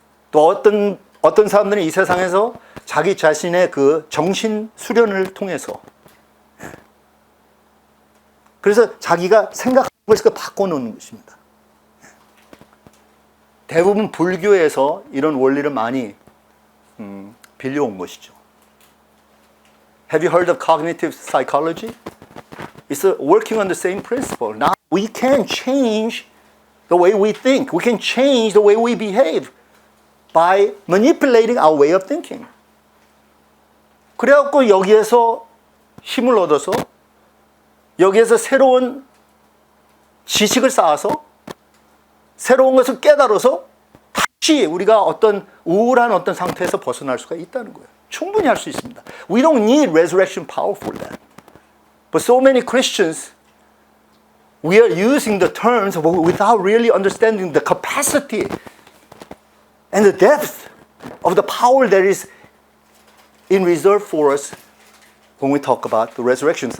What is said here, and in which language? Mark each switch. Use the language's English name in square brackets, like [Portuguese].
[Korean] 또 어떤 사람들은 이 세상에서 자기 자신의 그 정신 수련을 통해서 그래서 자기가 생각하는 것을 바꿔놓는 것입니다. 대부분 불교에서 이런 원리를 많이 빌려온 것이죠. [English] Have you heard of cognitive psychology? It's working on the same principle. Now we can change the way we think. We can change the way we behave by manipulating our way of thinking. [Korean] 그래갖고 여기에서 힘을 얻어서 여기에서 새로운 지식을 쌓아서 새로운 것을 깨달아서 다시 우리가 어떤 우울한 어떤 상태에서 벗어날 수가 있다는 거예요. 충분히 할 수 있습니다. [English] We don't need resurrection power for that. But so many Christians, we are using the terms without really understanding the capacity and the depth of the power that is in reserve for us when we talk about the resurrections.